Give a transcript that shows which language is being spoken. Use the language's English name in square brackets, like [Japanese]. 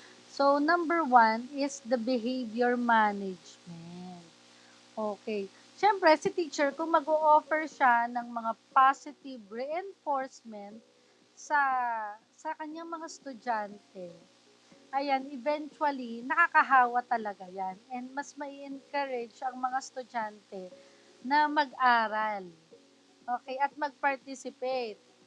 [English] So, number one is the behavior management. Okay. [Filipino] Siyempre, si teacher, kung mag-o-offer siya ng mga positive reinforcement sa sa kanyang mga estudyante, ayan, eventually, nakakahawa talaga yan. And mas mai encourage ang mga estudyante na mag-aral. Okay, at mag-participate.